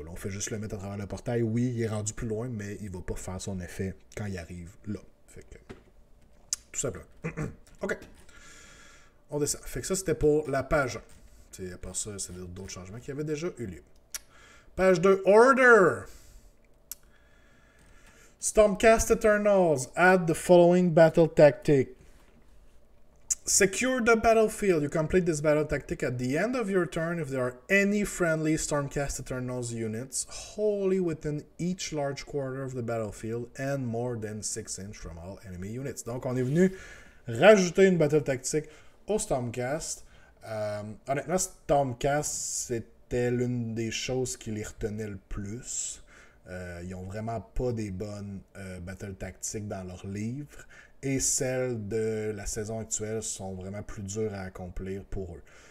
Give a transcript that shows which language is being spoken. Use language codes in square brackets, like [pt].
[fr] Là. On fait juste le mettre à travers le portail. Oui, il est rendu plus loin, mais il va pas faire son effet quand il arrive là. Fait que, tout simplement. OK. On descend. Fait que ça, c'était pour la page 1. À part ça, c'est d'autres changements qui avaient déjà eu lieu. Page 2, Order. [en] Stormcast Eternals. Add the following battle tactic. Secure the battlefield. You complete this battle tactic at the end of your turn if there are any friendly Stormcast Eternals units wholly within each large quarter of the battlefield and more than 6 inches from all enemy units. [fr] Donc, on est venu rajouter une battle tactique au Stormcast. Honnêtement, Stormcast, c'était l'une des choses qui les retenait le plus. Ils n'ont vraiment pas des bonnes battle tactiques dans leurs livres. Et celles de la saison actuelle sont vraiment plus dures à accomplir pour eux.